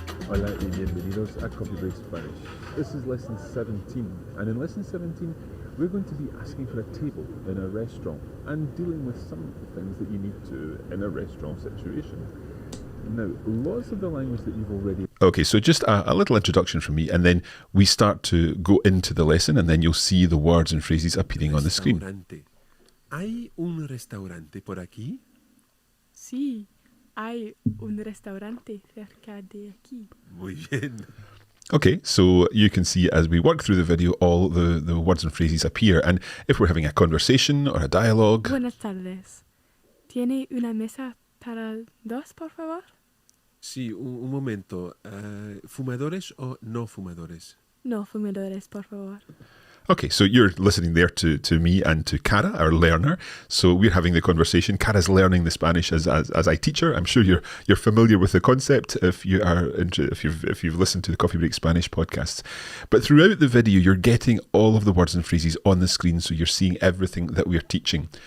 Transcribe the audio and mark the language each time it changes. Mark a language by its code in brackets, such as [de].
[es] Hola y bienvenidos a [en] Coffee Break Spanish. This is lesson 17, and in lesson 17 we're going to be asking for a table in a restaurant and dealing with some of the things that you need to in a restaurant situation. Now, lots of the language that you've already... Okay, so just a little introduction from me, and then we start to go into the lesson, and then you'll see the words and phrases appearing on the screen. [es] ¿Hay un restaurante por aquí? Sí, hay un restaurante cerca de aquí. Muy bien. [en] Okay, so you can see as we work through the video, all the words and phrases appear, and if we're having a conversation or a dialogue... [es] Buenas tardes. ¿Tiene una mesa para dos, por favor? Sí, un momento. ¿Fumadores o no fumadores? No fumadores, por favor. [en] Okay, so you're listening there to me and to Cara, our learner. So we're having the conversation. Cara's learning the Spanish as I teach her. I'm sure you're familiar with the concept if you've listened to the Coffee Break Spanish podcasts. But throughout the video, you're getting all of the words and phrases on the screen, so you're seeing everything that we're teaching.